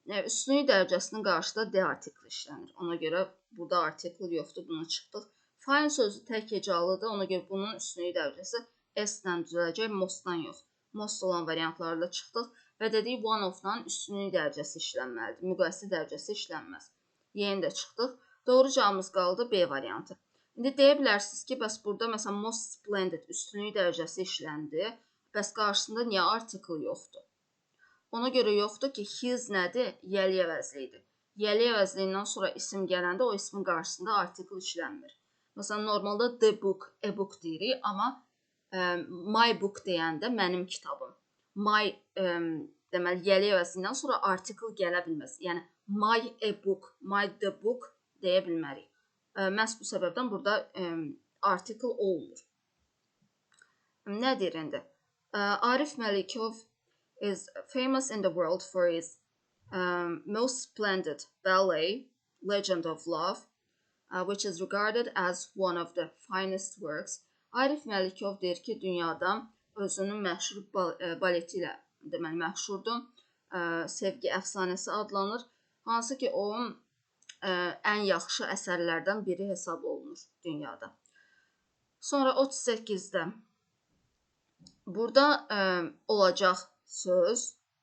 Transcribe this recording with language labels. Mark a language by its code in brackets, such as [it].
[az] Üstünlük dərəcəsinin qarşısında de artikli işlənir. Ona görə burada artikl yoxdur, bunu çıxdıq. Find sözü tək hecalıdır. Ona görə bunun üstünlük dərəcəsi S-dən düzələcək, most-dan yox. Most olan variantlarla çıxdıq və dedik one of-dan üstünlük dərəcəsi işlənməlidir. Müqayisə dərəcəsi işlənməz. Yeni də çıxdıq. Doğru cavabımız qaldı B variantı. İndi deyə bilərsiniz ki, bəs burada məsələn most splendid üstünlük dərəcəsi işləndi. Bəs qarşısında niyə artikl yoxdur? Ona görə yoxdur ki, his nədir? Yəli əvəzliyidir. Yəli əvəzliyindən sonra isim gələndə o ismin qarşısında artikl işlənmir. Məsələn, normalda the book, e-book deyirik, amma my book deyəndə mənim kitabım. My deməli yəli əvəzindən sonra artikl gələ bilməz. Yəni my e-book, my the book deyə bilmərik. Məhz bu səbəbdən burada artikl olmur. Nə deyir indi? [en] Arif Məlikov is famous in the world for his most splendid ballet, Legend of Love, which is regarded as one of the finest works. [az] Arif Məlikov deyir ki, dünyada özünün məşhur baleti ilə deməli məşhurdur. Sevgi əfsanəsi adlanır. Hansı ki, onun ən yaxşı əsərlərdən biri hesab olunur dünyada. Sonra 38-də burada olacaq söz.